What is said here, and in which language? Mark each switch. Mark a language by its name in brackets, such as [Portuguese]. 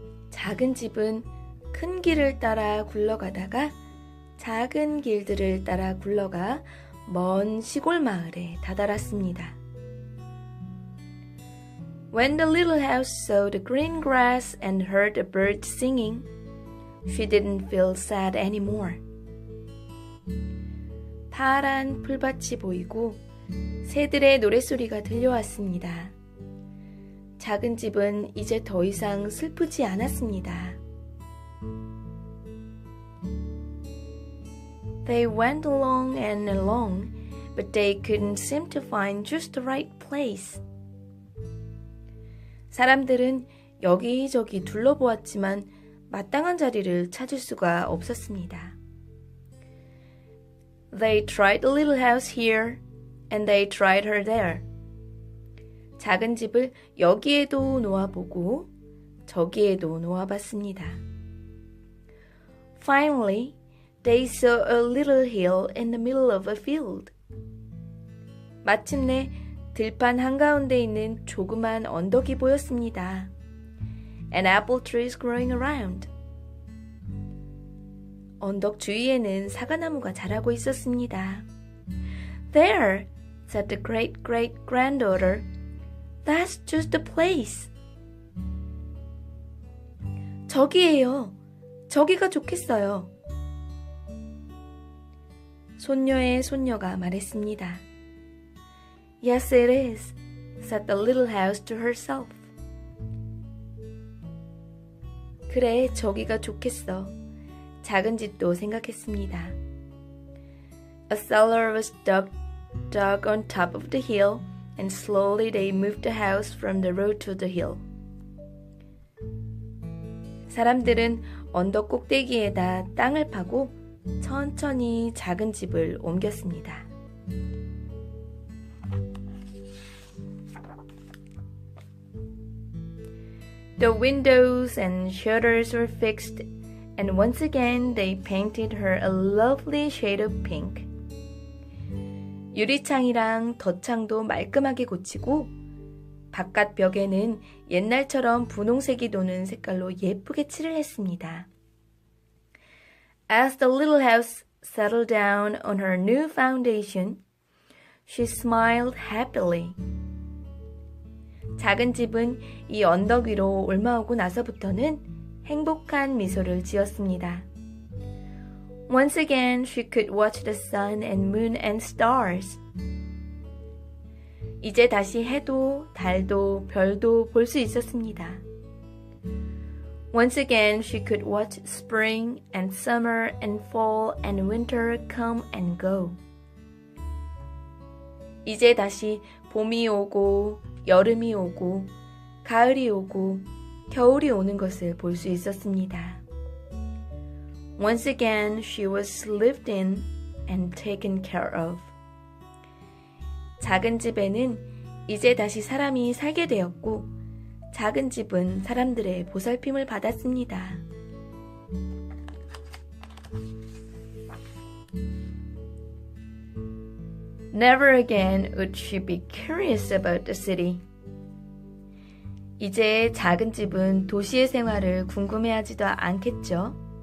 [Korean] 작은 집은 큰 길을 따라 굴러가다가 작은 길들을 따라 굴러가 먼 시골 마을에 다다랐습니다. [English] When the little house saw the green grass and heard the birds singing, she didn't feel sad anymore. [Korean] 파란 풀밭이 보이고 새들의 노랫소리가 들려왔습니다. 작은 집은 이제 더 이상 슬프지 않았습니다. [English] They went along and along, but they couldn't seem to find just the right place. [Korean] 사람들은 여기저기 둘러보았지만 마땅한 자리를 찾을 수가 없었습니다. [English] They tried the little house here, and they tried her there. [Korean] 작은 집을 여기에도 놓아보고 저기에도 놓아봤습니다. [English] Finally, they saw a little hill in the middle of a field. [Korean] 마침내 들판 한가운데 있는 조그만 언덕이 보였습니다. [English] And apple trees growing around. [Korean] 언덕 주위에는 사과나무가 자라고 있었습니다. [English] There, said the great-great-granddaughter. That's just the place. [Korean] 저기예요. 저기가 좋겠어요. 손녀의 손녀가 말했습니다. [English] Yes, it is, said the little house to herself. [Korean] 그래, 저기가 좋겠어. 작은 집도 생각했습니다. [English] A cellar was dug on top of the hill, and slowly they moved the house from the road to the hill. [Korean] 사람들은 언덕 꼭대기에다 땅을 파고 천천히 작은 집을 옮겼습니다. [English] The windows and shutters were fixed, and once again they painted her a lovely shade of pink. [Korean] 유리창이랑 덧창도 말끔하게 고치고 바깥 벽에는 옛날처럼 분홍색이 도는 색깔로 예쁘게 칠을 했습니다. [English] As the little house settled down on her new foundation, she smiled happily. [Korean] 작은 집은 이 언덕 위로 올라오고 나서부터는 행복한 미소를 지었습니다. [English] Once again, she could watch the sun and moon and stars. [Korean] 이제 다시 해도, 달도, 별도 볼 수 있었습니다. [English] Once again, she could watch spring and summer and fall and winter come and go. [Korean] 이제 다시 봄이 오고, 여름이 오고, 가을이 오고, 겨울이 오는 것을 볼 수 있었습니다. [English] Once again, she was lived in and taken care of. [Korean] 작은 집에는 이제 다시 사람이 살게 되었고, 작은 집은 사람들의 보살핌을 받았습니다. [English] Never again would she be curious about the city. [Korean] 이제 작은 집은 도시의 생활을 궁금해하지도 않겠죠.